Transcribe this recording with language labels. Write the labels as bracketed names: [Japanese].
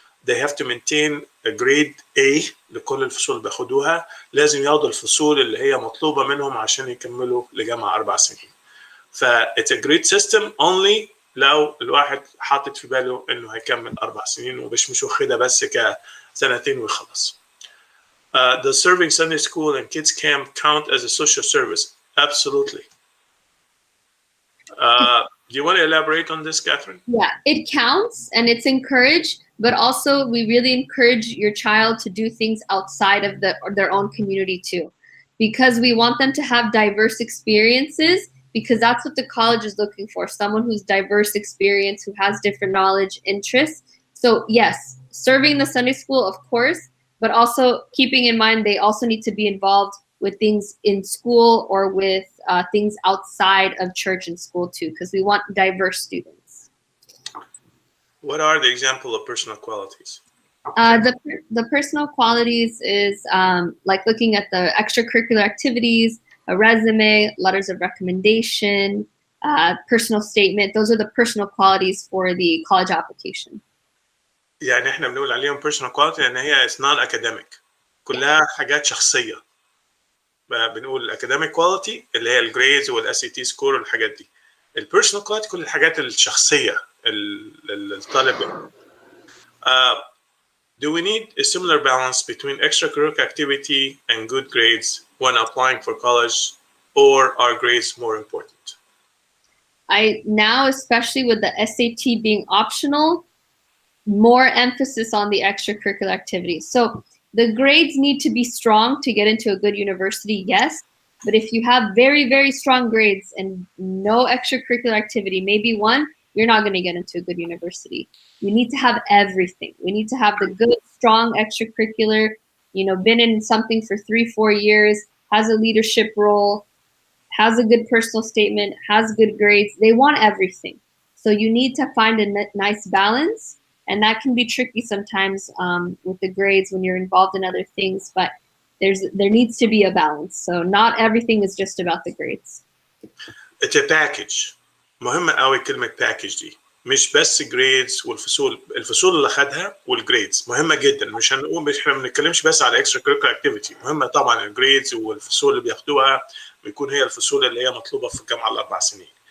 [English] they have to maintain a grade A [Arabic] لكل الفصول اللي بياخدوها، لازم ياخدوا الفصول اللي هي مطلوبه منهم عشان يكملوا لجامعه 4 سنين. ف [English] it's a great system only [Arabic] لو الواحد حاطط في باله انه هيكمل 4 سنين ومش واخدها بس كسنتين ويخلص. [English] Does serving Sunday school and kids camp count as a social service? Absolutely. Do you want to elaborate on this, Katherine? Yeah, it counts and it's encouraged, but also we really encourage your child to do things outside of their own community too, because we want them to have diverse experiences, because that's what the college is looking for, someone who's diverse experience, who has different knowledge, interests. So yes, serving the Sunday school, of course, but also keeping in mind they also need to be involved with things in school or with things outside of church and school too, because we want diverse students. What are the example of personal qualities? The personal qualities is like looking at the extracurricular activities, a resume, letters of recommendation, personal statement. Those are the personal qualities for the college application. [Arabic] يعني احنا بنقول عليهم [English] personal quality [Arabic] لان هي [English] it's not academic. [Arabic] كلها حاجات شخصيه. بنقول الاكاديميك كواليتي اللي هي الجريدز والاس اي تي سكور والحاجات دي. البيرسونال كواليتي كل الحاجات الشخصيه الطالب. [English] Do we need a similar balance between extracurricular activity and good grades when applying for college, or are grades more important? Now, especially with the SAT being optional, more emphasis on the extracurricular activities. So the grades need to be strong to get into a good university, yes. But if you have very, very strong grades and no extracurricular activity, maybe one, you're not going to get into a good university. You need to have everything. We need to have the good, strong extracurricular, been in something for 3-4 years, has a leadership role, has a good personal statement, has good grades. They want everything. So you need to find a nice balance. And that can be tricky sometimes with the grades when you're involved in other things, but there needs to be a balance. So not everything is just about the grades. It's a package. [Arabic] مهمة قوي كلمة package دي. مش بس grades الفصول اللي خدها والجريدز مهمة جدا. مش احنا ما بنتكلمش بس على extracurricular activity. مهمة طبعا الجريدز والفصول اللي بياخدوها بيكون هي الفصول اللي هي مطلوبة في الجامعة ال4 سنين.